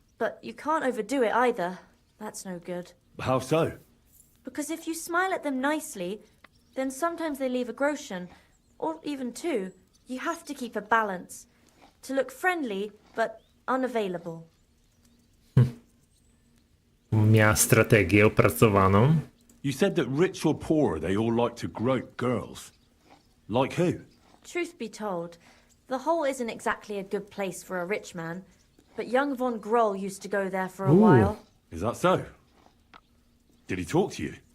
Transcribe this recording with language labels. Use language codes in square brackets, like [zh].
[en] But you can't overdo it either. That's no good. How so? Because if you smile at them nicely, then sometimes they leave a groschen, or even two. You have to keep a balance. To look friendly, but unavailable. [pl] Miała strategię opracowaną. [en] You said that rich or poor, they all like to grope girls. Like who? Truth be told, the hole isn't exactly a good place for a rich man, but young von Groll used to go there for a while. Is that so? Did he talk to you?